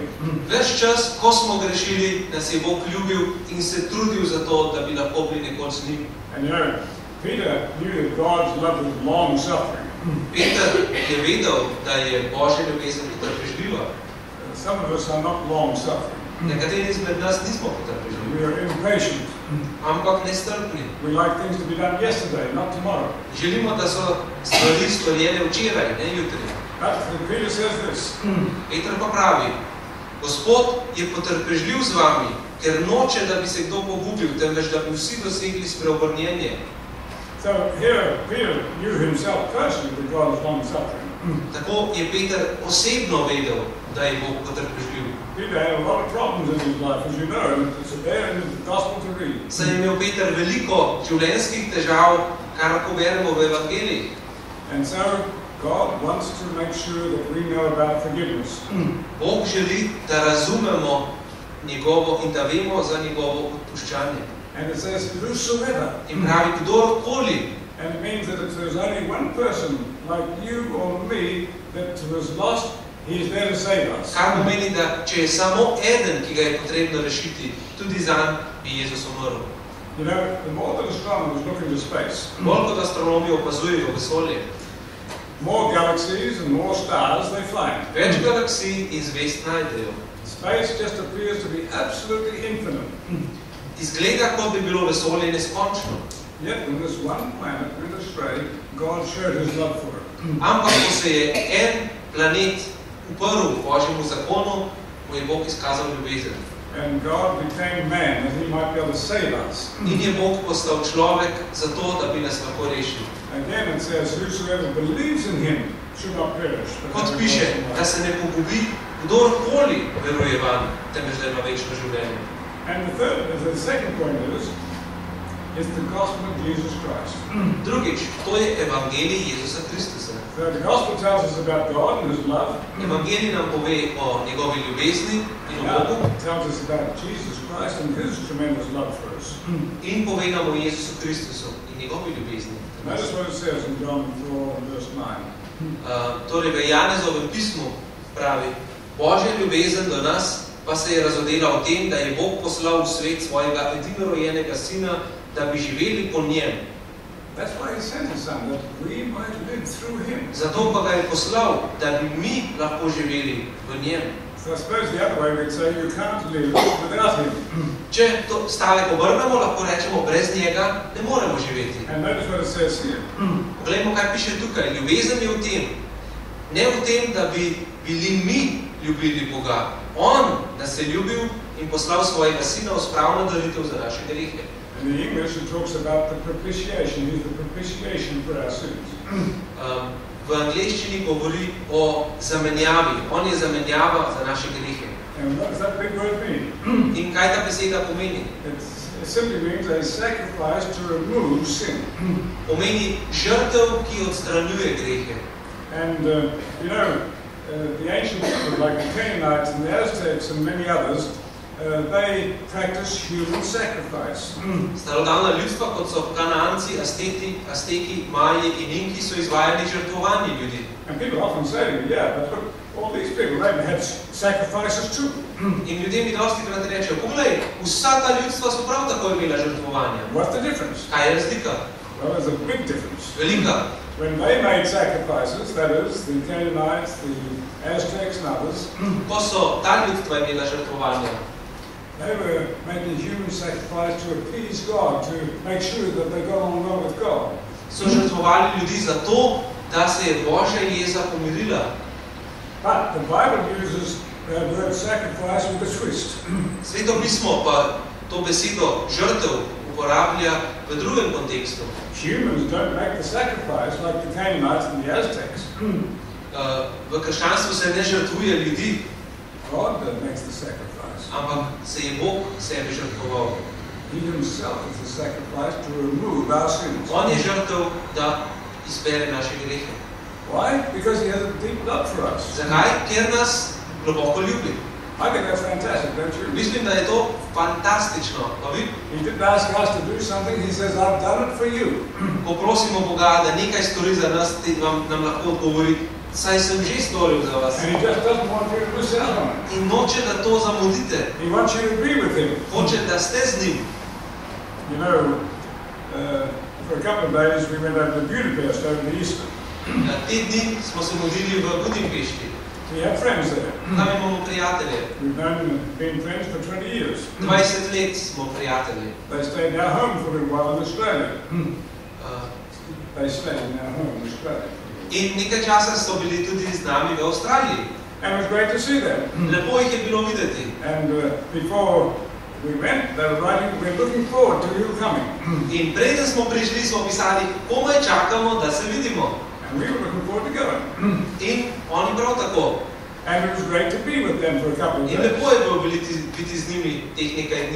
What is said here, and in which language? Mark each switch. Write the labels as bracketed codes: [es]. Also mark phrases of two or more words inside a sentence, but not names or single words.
[sl] Ves čas, ko smo grešili, nas je Bog ljubil in se trudil za to, da bi lahko bili nekoč z njim. [en] And you know, Peter knew that God's love was long suffering. [sl] Peter je vedel, da je Božja ljubezen potrpežljiva. [en] Some of us are not long suffering. [sl] Nekateri izmed nas nismo potrpežljivi, [en] We are impatient. [sl] ampak nestrpni. [en] We like things to be done yesterday, not tomorrow. [sl] Želimo, da so stvari storjene včeraj, ne jutri. [en] But Peter says this. [sl] Peter pa pravi, Gospod je potrpežljiv z vami, ker noče, da bi se kdo pogubil, temveč da bi vsi dosegli spreobrnjenje. [en] So here, Peter knew himself personally that God is long suffering. [sl] Tako je Peter osebno vedel, da je Bog potrpežljiv. [en] Peter had a lot of problems in his life, as you know, and it's there in the gospel to read. [sl] Saj je imel Peter veliko življenjskih težav, kar lahko beremo v Evangeliji. [en] And so God wants to make sure that we know about forgiveness. [sl] Bog želi, da razumemo njegovo in da vemo za njegovo odpuščanje. [en] And it says, whosoever. [sl] In pravi, kdorkoli. [en] And it means that if there's only one person like you or me that was lost, he is there to save us. [sl] Kar pomeni, da če je samo eden, ki ga je potrebno rešiti, tudi zanj bi Jezus umrl. [en] You know, the more that astronomers look into space, [sl] Bolj kot astronomi opazujejo vesolje, [en] more galaxies and more stars they find. [sl] več galaksij in zvezd najdejo. [en] Space just appears to be absolutely infinite. [sl] Izgleda, kot bi bilo vesolje neskončno. [en] Yet when this one planet went astray, God showed his love for it. [sl] Ampak, ko se je en planet uprl Božjemu zakonu, mu je Bog izkazal ljubezen. [en] And God became man that he might be able to save us. [sl] In je Bog postal človek zato, da bi nas lahko rešil. [en] Again it says, whosoever believes in him should not perish. [sl] Kot piše, da se ne pogubi kdorkoli veruje vanj, temveč da ima večno življenje. [en] And the second point is the gospel of Jesus Christ. [sl] Drugič, to je evangelij Jezusa Kristusa. [en] So the gospel tells us about God and his love. [sl] Evangelij nam pove o njegovi ljubezni in o Bogu. [en] It tells us about Jesus Christ and his tremendous love for us. [sl] In pove nam o Jezusu Kristusu in njegovi ljubezni. [en] Notice what it says in John 4 verse 9. [sl] Torej v Janezovem pismu pravi, Božja ljubezen do nas pa se je razodela o tem, da je Bog poslal v svet svojega edinorojenega sina, da bi živeli po njem. [en] That's why he sent his son, that we might live through him. [sl] Zato pa ga je poslal, da bi mi lahko živeli v njem. [en] So I suppose the other way we'd say you can't live without him. [sl] Če to stavek obrnemo, lahko rečemo, brez njega ne moremo živeti. [en] And notice what it says here. [sl] Poglejmo, kaj piše tukaj. Ljubezen je v tem. Ne v tem, da bi bili mi ljubili Boga. On nas je ljubil in poslal svojega sina v spravno daritev za naše grehe. [en] In the English it talks about the propitiation. He's the propitiation for our sins. [sl] V angleščini govori o zamenjavi. On je zamenjava za naše grehe. [en] And what does that big word mean? [sl] In kaj ta beseda pomeni? [en] It simply means a sacrifice to remove sin. [sl] Pomeni žrtev, ki odstranjuje grehe. [en] And you know, the ancient people like the Canaanites and the Aztecs and many others, they practice human sacrifice. [sl] Starodavna ljudstva, kot so Kanaanci, Azteki, Maji in Inki, so izvajali žrtvovanje ljudi. [en] And people often say, yeah, but look, all these people, they had sacrifices too. [sl] In ljudje mi dosti krat rečejo, poglej, vsa ta ljudstva so prav tako imela žrtvovanja. [en] What's the difference? [sl] Kaj je razlika? [en] Well, there's a big difference. [sl] Velika. [en] When they made sacrifices, that is, the Canaanites, the Aztecs and others, [sl] Ko so ta ljudstva imela žrtvovanja, [en] They were making human sacrifice to appease God, to make sure that they got on well with God. [sl] So žrtvovali ljudi zato, da se je Božja jeza pomirila. [en] But the Bible uses the word sacrifice with a twist. [sl] Sveto pismo pa to besedo žrtev uporablja v drugem kontekstu. [en] Humans don't make the sacrifice like the Canaanites and the Aztecs. [sl] V krščanstvu se ne žrtvuje ljudi, [en] God makes the sacrifice. [sl] ampak se je Bog sebe žrtvoval. [en] He himself is the sacrifice to remove our sins. [sl] On je žrtev, da izbere naše grehe. [en] Why? Because he has a deep love for us. [sl] Zakaj? Ker nas globoko ljubi. [en] I think that's fantastic, don't you? [sl] Mislim, da je to fantastično. Pa vi, [en] He didn't ask us to do something, he says, I've done it for you. [sl] ko prosimo Boga, da nekaj stori za nas, nam lahko odgovori, saj sem že storil za vas. [en] And he just doesn't want you to miss out on it. [sl] In noče, da to zamudite. [en] He wants you to be with him. [sl] Hoče, da ste z njim. [en] You know, for a couple of days we went over to Budapest over the Easter. [sl] Te dni smo se modlili v Budimpešti. [en] We have friends there. [sl] Tam imamo prijatelje. [en] We've been friends for 20 years. [sl] 20 let smo prijatelji. [en] They stayed in our home for a little while in Australia. They stayed in our home in Australia. [sl] In nekaj časa so bili tudi z nami v Avstraliji. [en] And it was great to see them. [sl] Lepo jih je bilo videti. [en] And before we went, they were writing, we're looking forward to you coming. [sl] In preden smo prišli, smo pisali, komaj čakamo, da se vidimo. [en] And we were looking forward to going. [sl] In oni prav tako. [en] And it was great to be with them for a couple of [sl] In [en] days. [sl] lepo je bilo biti z njimi teh nekaj dni.